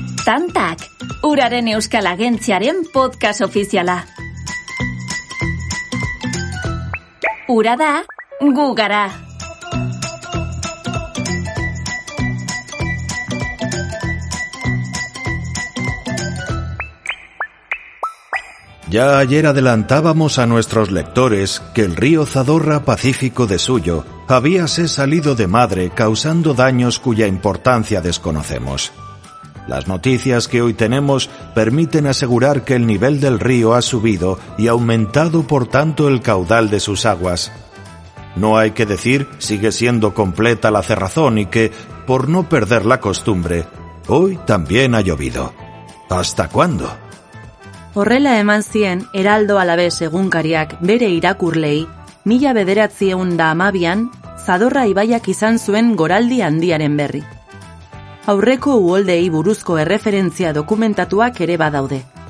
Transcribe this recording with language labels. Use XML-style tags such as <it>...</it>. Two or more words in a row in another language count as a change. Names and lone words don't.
<eu>Tantak, Uraren Euskal Agentziaren podcast ofiziala. Ura da, gu gara.</eu> <es>Ya ayer adelantábamos a nuestros lectores que el río Zadorra Pacífico de Suyo habíase salido de madre causando daños cuya importancia desconocemos. Las noticias que hoy tenemos permiten asegurar que el nivel del río ha subido y aumentado por tanto el caudal de sus aguas. No hay que decir, sigue siendo completa la cerrazón y que, por no perder la costumbre, hoy también ha llovido. ¿Hasta cuándo?</es> <eu>Horrela eman zien Heraldo Alabes egunkariak bere irakurlei 1912an Zadorra ibaiak izan zuen goraldi handiaren berri. Aurreko uholdei buruzko erreferentzia dokumentatuak ere badaude.</eu>